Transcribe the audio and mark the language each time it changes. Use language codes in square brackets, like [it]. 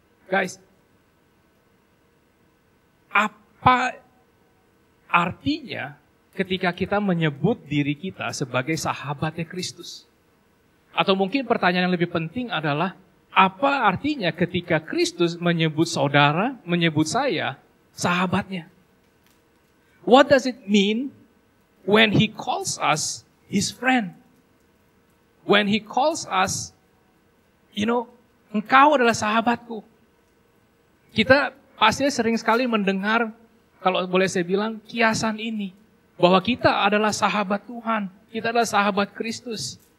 [id] Guys, apa artinya ketika kita menyebut diri kita sebagai sahabatnya Kristus? Atau mungkin pertanyaan yang lebih penting adalah, apa artinya ketika Kristus menyebut saudara, menyebut saya sahabatnya? [en] What does it mean when He calls us His friend? When He calls us, [id] engkau adalah sahabatku. Kita pasti sering sekali mendengar, kalau boleh saya bilang, kiasan ini. Bahwa kita adalah sahabat Tuhan. Kita adalah sahabat Kristus.